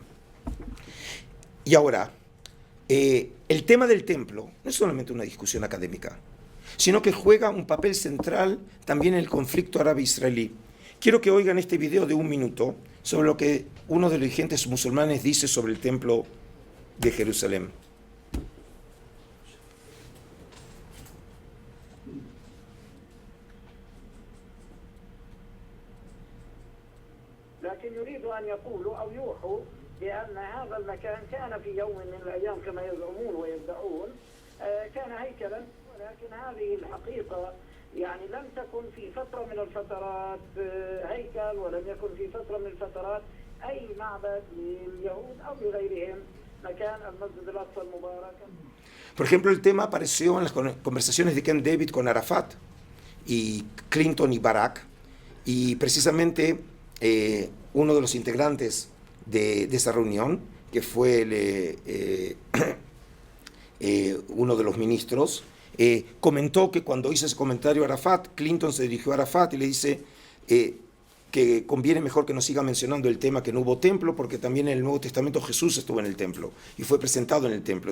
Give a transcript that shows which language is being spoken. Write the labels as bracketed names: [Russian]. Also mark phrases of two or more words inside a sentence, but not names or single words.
[Spanish] Y ahora, el tema del templo no es solamente una discusión académica, sino que juega un papel central también en el conflicto árabe-israelí. Quiero que oigan este video de 1 minuto sobre lo que uno de los dirigentes musulmanes dice sobre el templo de Jerusalén. [Arabic] لكن يريد أن يقولوا أو يوحوا بأن هذا المكان كان في يوم من الأيام كما يزعمون ويدعون كان هيكلا، ولكن هذه الحقيقة يعني لم تكن في فترة من الفترات هيكل، ولم يكن في فترة من الفترات أي معبد لليهود أو لغيرهم مكان المسجد الأقصى المبارك. [Spanish] Por ejemplo, el tema apareció en las conversaciones de Camp David con Arafat y Clinton y Barack, y precisamente uno de los integrantes de esa reunión, que fue uno de los ministros, comentó que cuando hizo ese comentario a Arafat, Clinton se dirigió a Arafat y le dice que conviene mejor que no siga mencionando el tema que no hubo templo, porque también en el Nuevo Testamento Jesús estuvo en el templo y fue presentado en el templo.